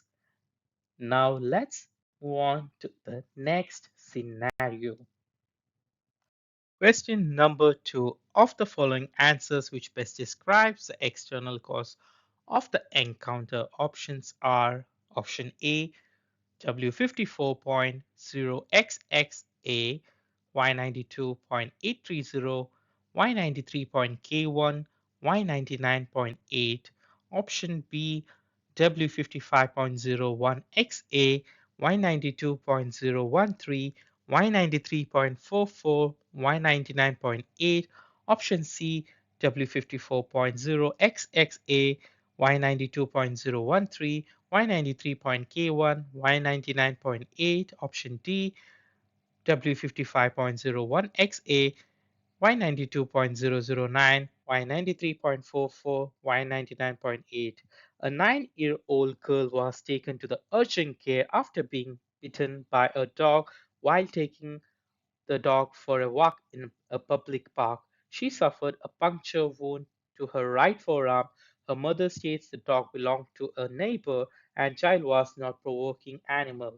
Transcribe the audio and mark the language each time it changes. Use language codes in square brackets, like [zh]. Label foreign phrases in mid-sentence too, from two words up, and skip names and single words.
[en] Now let's move on to the next scenario. Question number two. Of the following answers, which best describes the external cause of the encounter? Options are option A, W54.0XXA, Y92.830, Y93.K1, Y99.8. Option B, W55.01XA, Y92.013, Y93.44, Y99.8. Option C, W54.0XXA, Y92.013, Y93.K1, Y99.8. Option D, W55.01XA, Y92.009, Y93.44, Y99.8. A 9-year-old girl was taken to the urgent care after being bitten by a dog while taking the dog for a walk in a public park. She suffered a puncture wound to her right forearm. Her mother states the dog belonged to a neighbor and child was not provoking animal.